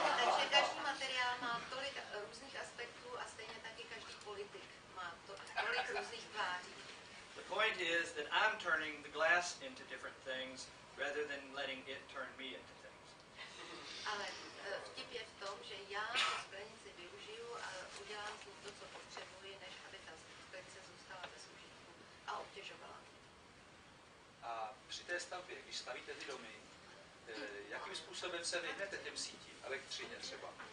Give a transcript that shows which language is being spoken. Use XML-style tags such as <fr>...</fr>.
<cs>Takže každý materiál má tolik různých aspektů a stejně taky každý politik má tolik různých tváří.</cs> <en>The point is that I'm turning the glass into different things rather than letting it turn me into things.</en> <cs>Ale vtip je v tom, že já tu sklenici využiju a udělám s ní to, co potřebuji, než aby ta sklenice zůstala bez užitku a obtěžovala. A při té stavbě, když stavíte ty domy, jakým způsobem se vyhnete těm sítím, elektřině třeba?</cs>